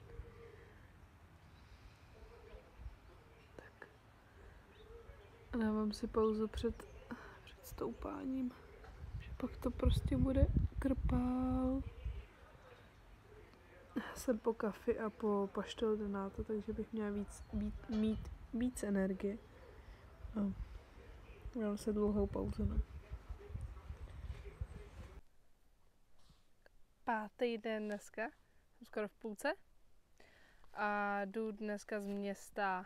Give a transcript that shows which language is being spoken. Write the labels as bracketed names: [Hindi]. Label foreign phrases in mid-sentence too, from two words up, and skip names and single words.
[Czech] Tak. A dávám si pauzu před stoupáním. Pak to prostě bude krpál. Jsem po kafi a po [Portuguese] pastel de nata, [Czech] takže bych měla mít víc energie. Dám se dlouhou pauzu. No. 5. den dneska, jsem skoro v půlce. A jdu dneska z města.